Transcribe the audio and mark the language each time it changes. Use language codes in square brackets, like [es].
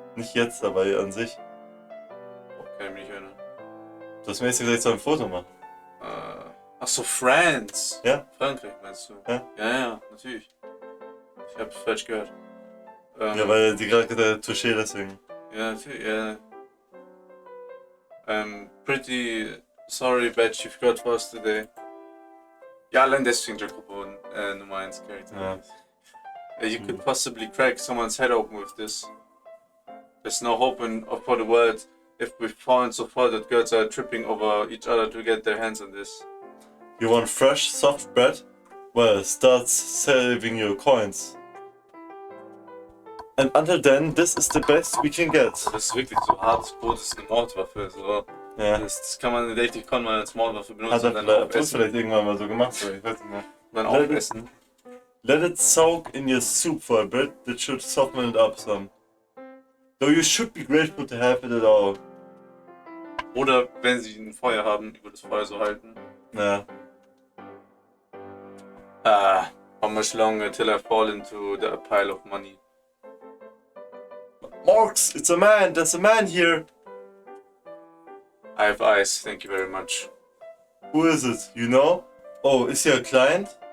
[de] Nicht jetzt, aber an sich. Oh, kann ich mich nicht erinnern. Du hast mir jetzt gesagt, ich soll ein Foto machen. Ach so, France. Ja. Frankreich meinst du? Ja. Ja, natürlich. Ich hab's falsch gehört. Ja, weil die gerade gesagt hat, Touché, deswegen. Ja, natürlich. Ja. [en] I'm pretty sorry, but you've got for us today. [de] Ja, allein deswegen Jacopo Nummer 1 Charakter. Ja. [en] You could possibly crack someone's head open with this. There's no hope for the world if we've fallen so far that girls are tripping over each other to get their hands on this. You want fresh, soft bread? Well, start saving your coins. And until then, this is the best we can get. [de] Das ist wirklich so hartes Brot, das ist eine Mordwaffe. So. Ja. Das kann man in Dating Con mal als Mordwaffe benutzen Hat er und dann vielleicht, aufessen. vielleicht irgendwann mal so gemacht, so, ich weiß nicht mehr. Dann aufessen. [en] Let it soak in your soup for a bit, that should soften it up some. Though you should be grateful to have it at all. [de] Oder wenn sie ein Feuer haben, über das Feuer so halten. Ja. [en] How much longer till I fall into the pile of money? Morgs, it's a man, there's a man here. I have eyes, thank you very much. Who is it, you know? Oh, is he a client?